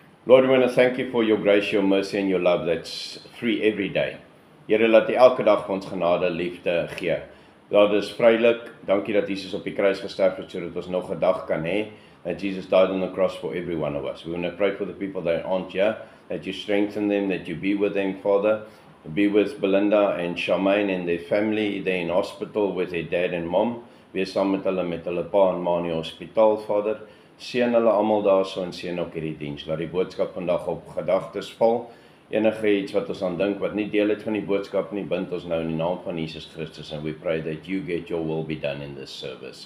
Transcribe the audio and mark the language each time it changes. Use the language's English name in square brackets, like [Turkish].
[English] Lord, we want to thank you for your grace, your mercy and your love that's free every day. [Afrikaans] Here, laat U elke dag vir ons genade, liefde gee. Lord, dis vrylik. Dankie dat Jesus op die kruis gesterf het sodat ons nog 'n dag kan hê. [English] That Jesus died on the cross for every one of us. We want to pray for the people that aren't here, that you strengthen them, that you be with them, Father. Be with Belinda and Charmaine and their family. They're in hospital with their dad and mom. [Afrikaans] Wees saam met hulle pa en ma in die hospitaal, Vader. Seën hulle almal daarso en seën ook hierdie diens. Laat die boodskap vandag op gedagtes val. Enige iets wat ons aan dink wat nie deel het van die boodskap nie, bind ons nou in die naam van Jesus Christus, [English] and we pray that you get your will be done in this service.